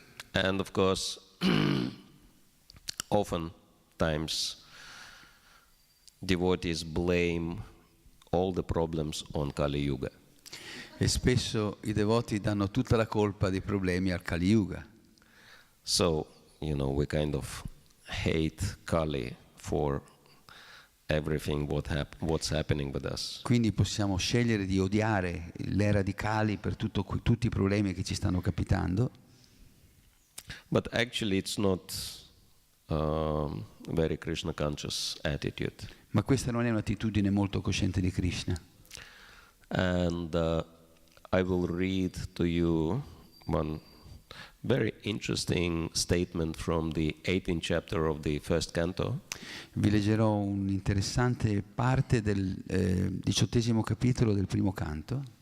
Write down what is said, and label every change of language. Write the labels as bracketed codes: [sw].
[en] And of course, oftentimes devotees blame all the problems on Kali Yuga. [it] E spesso i devoti danno tutta la colpa dei problemi al Kali Yuga. [en] So, we kind of hate Kali for everything what's happening with us. [it] Quindi possiamo scegliere di odiare l'era di Kali per tutti i problemi che ci stanno capitando. [en] But actually it's not very Krishna conscious attitude. [it] Ma questa non è un'attitudine molto cosciente di Krishna. [en] And I will read to you one Very interesting statement from the 18th chapter of the first canto. [it] Vi leggerò un'interessante parte del 18° capitolo del primo canto.